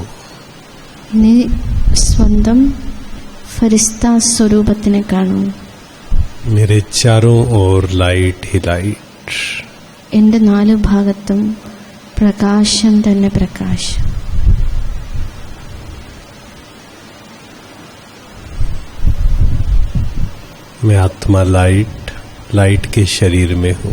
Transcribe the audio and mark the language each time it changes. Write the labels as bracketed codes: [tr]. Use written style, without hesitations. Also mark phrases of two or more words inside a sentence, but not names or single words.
[ml] നീ സ്വന്തം ഫരിസ്ത സ്വരൂപത്തിനെ കാണൂ. [hi] मेरे चारों ओर लाइट ही लाइट. [ml] എൻ്റെ നാല് ഭാഗത്തും പ്രകാശം തന്നെ പ്രകാശം. [hi] मैं आत्मा लाइट, लाइट के शरीर में हूँ.